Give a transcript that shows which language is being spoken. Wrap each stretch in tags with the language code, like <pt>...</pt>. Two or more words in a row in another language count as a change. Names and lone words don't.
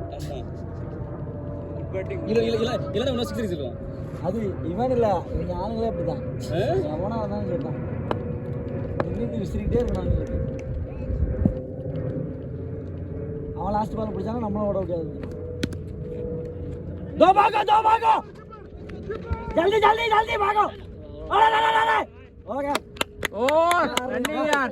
<ta>பேட்டிங் இல்ல இன்னும் 6 சொல்லுவான் அது இவன் இல்ல இவங்க ஆளுங்களே அப்படிதான் எவனா வந்தாலும் சொல்றான் இன்னைக்கு விசிறிட்டே இருக்கணும் அவங்களுக்கு அவன்</ta> <en>last ball</en> <ta>பிடிச்சாங்க நம்மளும் ஓட முடியாது</ta> <hi>दो भागो जल्दी भागो अरे हो गया</hi> <ta>ஓ ரன்னிங் யார்</ta>